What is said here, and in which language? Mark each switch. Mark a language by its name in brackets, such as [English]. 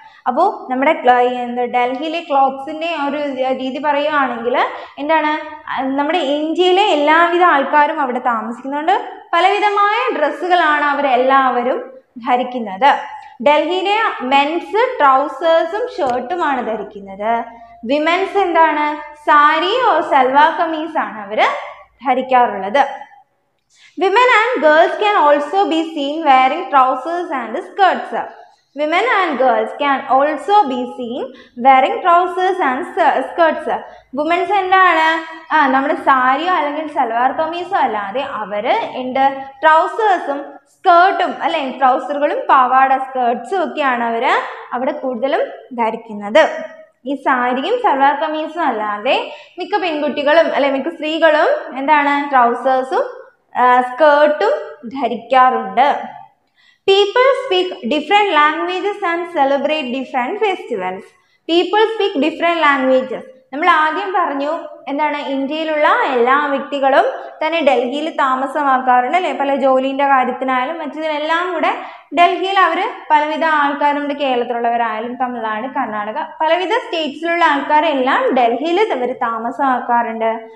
[Malayalam] അപ്പോൾ നമ്മുടെ ഡൽഹിയിലെ ക്ലോത്ത്സിൻ്റെ ഒരു രീതി പറയുകയാണെങ്കിൽ എന്താണ്, നമ്മുടെ ഇന്ത്യയിലെ എല്ലാവിധ ആൾക്കാരും അവിടെ താമസിക്കുന്നുണ്ട്. പലവിധമായ ഡ്രസ്സുകളാണ് അവരെല്ലാവരും ധരിക്കുന്നത്. ഡൽഹിയിലെ മെൻസ് ട്രൗസേഴ്സും ഷർട്ടുമാണ് ധരിക്കുന്നത്. വിമൻസ് എന്താണ്, സാരി ഓർ സൽവാർ കമീസ് ആണ് അവർ ധരിക്കാറുള്ളത്. [English] Women and girls can also be seen wearing trousers and skirts. Women and girls can also be seen wearing trousers and skirts. [Malayalam] Women's എന്താണ്, നമ്മുടെ സാരിയോ അല്ലെങ്കിൽ സൽവാർ കമീസോ അല്ലാതെ അവർ ട്രൗസേഴ്സും സ്കേർട്ടും അല്ലെ ട്രൗസറുകളും പാവാട സ്കേർട്സും ഒക്കെയാണ് അവർ അവിടെ കൂടുതലും ധരിക്കുന്നത്. ഈ സാരിയും സൽവാർ കമീസും അല്ലാതെ മിക്ക പെൺകുട്ടികളും അല്ലെ മിക്ക സ്ത്രീകളും എന്താണ് ട്രൗസേഴ്സും സ്കേർട്ടും ധരിക്കാറുണ്ട്. [English] People speak different languages and celebrate different festivals. People speak different languages. [Malayalam] നമ്മൾ ആദ്യം പറഞ്ഞു എന്താണ്, ഇന്ത്യയിലുള്ള എല്ലാ വ്യക്തികളും തന്നെ ഡൽഹിയിൽ താമസമാക്കാറുണ്ട് അല്ലെ. പല ജോലിൻ്റെ കാര്യത്തിനായാലും മറ്റതിനെല്ലാം കൂടെ ഡൽഹിയിൽ അവർ പലവിധ ആൾക്കാരും കേരളത്തിലുള്ളവരായാലും തമിഴ്നാട്, കർണാടക പലവിധ സ്റ്റേറ്റ്സിലുള്ള ആൾക്കാരെല്ലാം ഡൽഹിയിൽ അവർ താമസമാക്കാറുണ്ട്.